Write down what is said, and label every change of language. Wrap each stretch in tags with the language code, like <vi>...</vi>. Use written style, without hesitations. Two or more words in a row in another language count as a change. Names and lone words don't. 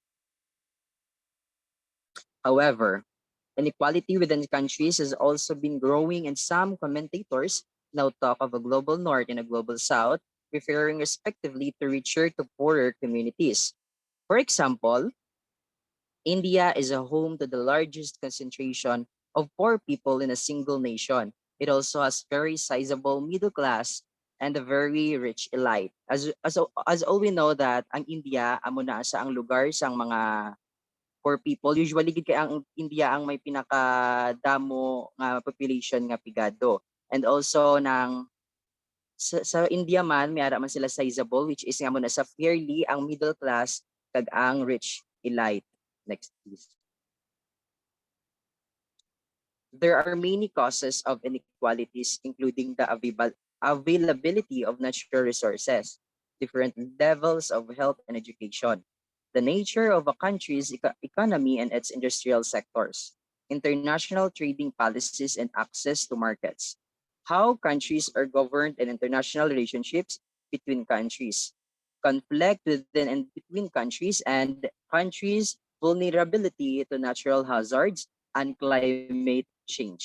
<en>However, inequality within countries has also been growing, and some commentators now talk of a global north and a global south, referring respectively to richer to poorer communities. For example, India is a home to the largest concentration of poor people in a single nation. It also has very sizable middle class and a very rich elite. As all we know that</en> <hil>ang India amo na sa ang lugar sang mga</hil> <en>poor people.</en> <hil>Usually gid kay ang India ang may pinakadamo nga population nga pigado.</hil> <en>And also</en> <hil>sa India man may ara man sila sizable, which is nga mo na sa fairly ang</hil> <en>middle class</en> <hil>kag ang</hil> <en>rich elite. Next please. There are many causes of inequalities, including the availability of natural resources, different levels of health and education, the nature of a country's economy and its industrial sectors, international trading policies and access to markets, how countries are governed and international relationships between countries, conflict within and between countries, and countries' vulnerability to natural hazards and climate change.</en>